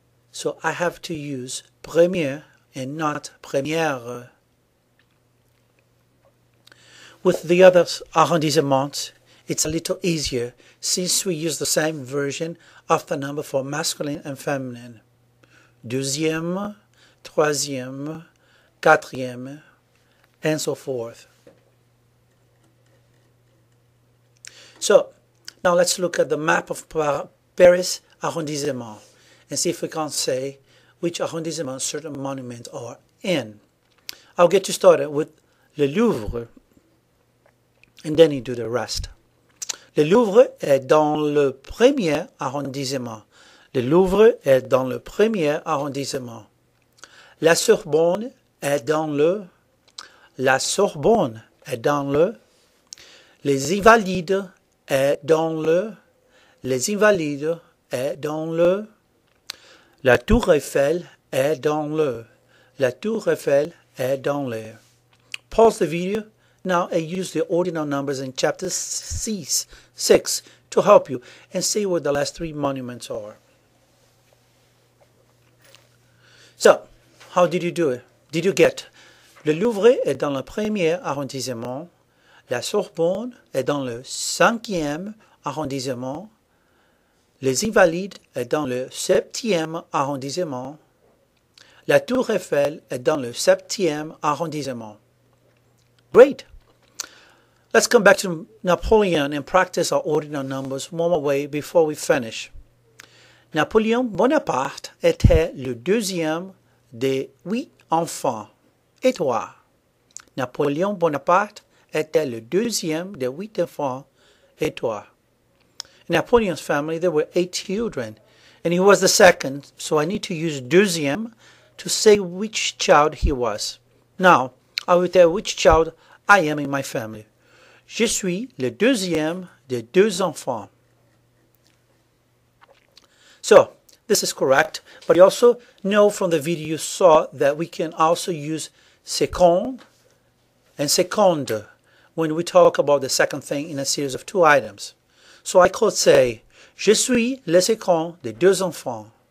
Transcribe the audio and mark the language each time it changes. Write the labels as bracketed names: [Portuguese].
[English] So I have to use premier and not première. With the other arrondissements, it's a little easier since we use the same version of the number for masculine and feminine. Deuxième, troisième, quatrième, and so forth. So, now let's look at the map of Paris arrondissement and see if we can say which arrondissement certain monuments are in. I'll get you started with le Louvre, and then you do the rest. [French] Le Louvre est dans le premier arrondissement. Le Louvre est dans le premier arrondissement. La Sorbonne est dans le. La Sorbonne est dans le. Les Invalides est dans le. Les Invalides est dans le. La Tour Eiffel est dans le. La Tour Eiffel est dans le. [English] Pause the video now and use the ordinal numbers in chapter 6 to help you and see where the last three monuments are. So, how did you do it? Did you get [French] le Louvre est dans le premier arrondissement, la Sorbonne est dans le 5e arrondissement, les Invalides est dans le 7e arrondissement, la Tour Eiffel est dans le 7e arrondissement. [English] Great! Let's come back to Napoleon and practice our ordinal numbers one more way before we finish. [French] Napoléon Bonaparte était le deuxième des 8 enfants. Et toi? Napoléon Bonaparte était le deuxième des 8 enfants. Et toi? [English] In Napoleon's family, there were 8 children, and he was the second, so I need to use deuxième to say which child he was. Now, I will tell which child I am in my family. [French] Je suis le deuxième des 2 enfants. [English] So, this is correct, but you also know from the video you saw that we can also use second and seconde when we talk about the second thing in a series of 2 items. So I could say, [French] je suis le second des 2 enfants.